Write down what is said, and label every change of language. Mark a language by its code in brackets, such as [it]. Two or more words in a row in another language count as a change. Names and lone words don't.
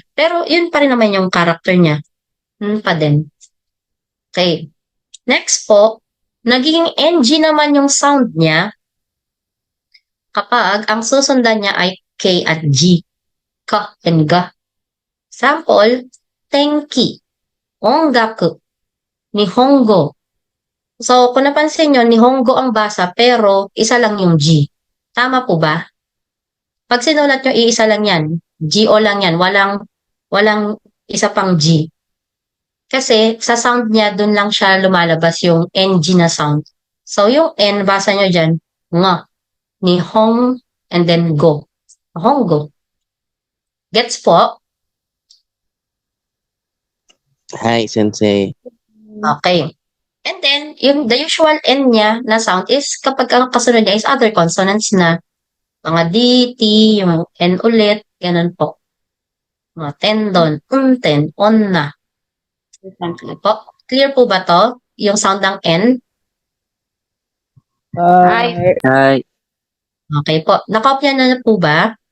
[tl] Pero yun pa rin naman yung character niya. Pa din. Okay. Next po, naging NG naman yung sound niya kapag ang susundan niya ay K at G. [en] Ka and ga. Sample, [ja] tenki, ongaku, nihongo. [tl] So, kung napansin nyo, nihongo ang basa pero isa lang yung G. Tama po ba? Pag sinulat nyo, iisa lang yan. G-O lang yan. Walang isa pang G. Kasi sa sound niya, dun lang siya lumalabas yung NG na sound. So, yung N, basa nyo dyan, nga, nihong, [en] and then go. [tl] Hongo. Gets po? [en] Hi, Sensei. [tl] Okay. [en] And then, the usual [tl] N niya na sound is kapag ang kasunod niya is [en] other consonants [tl] na mga D, T, yung N ulit, ganun po. Mga [ja] tendon, unten, onna. [tl] Po. Clear po ba to? Yung sound ng N? [en] Hi. [tl] Okay po. Nakopya na po ba?